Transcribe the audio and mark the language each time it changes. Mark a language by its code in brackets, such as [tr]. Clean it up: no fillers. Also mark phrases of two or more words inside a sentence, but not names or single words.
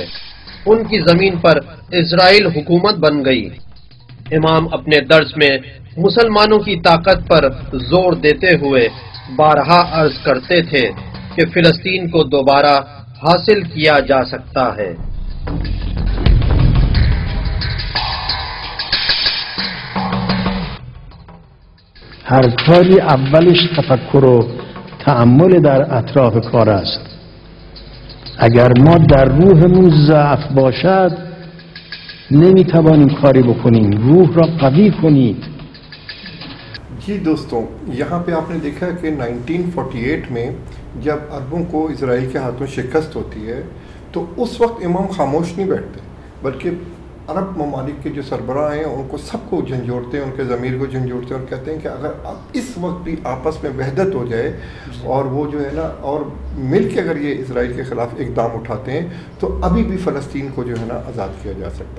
[ur] ان کی زمین پر اسرائیل حکومت بن گئی۔ امام اپنے درس میں مسلمانوں کی طاقت پر زور دیتے ہوئے بارہا عرض کرتے تھے کہ فلسطین کو دوبارہ حاصل کیا جا سکتا ہے۔ [fa] هر کاری اولش تفکر و تأمل در اطراف کار است. اگر ما در روحمون ضعف باشد نمیتوانیم کاری بکنیم. روح را قوی کنید. [ur] جی دوستوں، یہاں پہ آپ نے دیکھا کہ 1948 میں جب عربوں کو اسرائیل کے ہاتھوں شکست ہوتی ہے تو اس وقت امام خاموش نہیں بیٹھتے، بلکہ عرب ممالک کے جو سربراہ ہیں ان کو سب کو جھنجھوڑتے ہیں، ان کے ضمیر کو جھنجھوڑتے ہیں اور کہتے ہیں کہ اگر اب اس وقت بھی آپس میں وحدت ہو جائے اور وہ جو ہے نا اور مل کے اگر یہ اسرائیل کے خلاف اقدام اٹھاتے ہیں تو ابھی بھی فلسطین کو جو ہے نا آزاد کیا جا سکتا ہے۔